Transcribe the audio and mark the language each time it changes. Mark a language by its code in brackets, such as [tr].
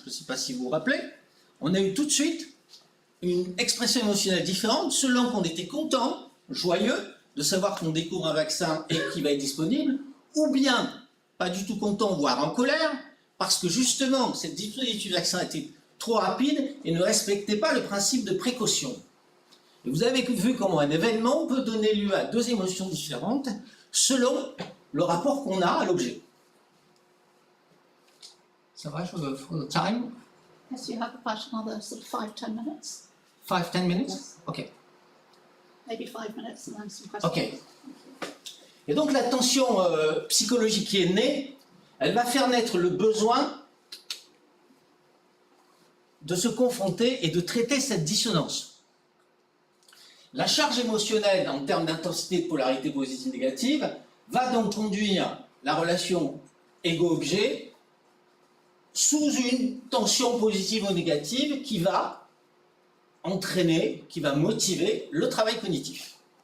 [fr] Je ne sais pas si vous vous rappelez, on a eu tout de suite une expression émotionnelle différente selon qu'on était content, joyeux, de savoir qu'on découvre un vaccin et qu'il va être disponible, ou bien pas du tout content, voire en colère, parce que justement, cette disponibilité du vaccin était trop rapide et ne respectait pas le principe de précaution. Et vous avez vu comment un événement peut donner lieu à deux émotions différentes selon le rapport qu'on a à l'objet. Ça va, [en] for the time? Yes, you have about another sort of 5-10 minutes. 5-10 minutes? Yes. Ok. Maybe 5 minutes and then some questions. Ok. [fr] Et donc la tension psychologique qui est née, elle va faire naître le besoin de se confronter et de traiter cette dissonance. La charge émotionnelle en termes d'intensité de polarité positive négative va donc conduire la relation ego-objet sous une tension positive ou négative qui va entraîner, qui va motiver le travail cognitif.